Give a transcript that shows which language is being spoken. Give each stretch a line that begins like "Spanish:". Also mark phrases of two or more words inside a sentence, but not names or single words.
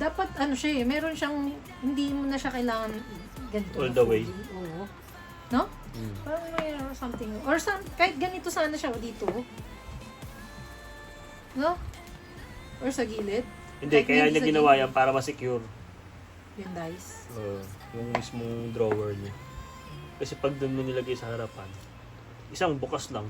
Filipino: Dapat ano siya eh, meron siyang, hindi mo na siya kailangan ganito.
English: All
Filipino: na
English: the way.
Filipino: fully. Oo. No? Parang may something. Or kahit ganito sana siya o dito. No? Or sa gilid. Hindi, Kahit kaya hindi niya sa ginawa gilid. yan para ma-secure. Yung dice. Yung mismong drawer niya. Kasi pag doon mo nilagay sa harapan, isang bukas lang.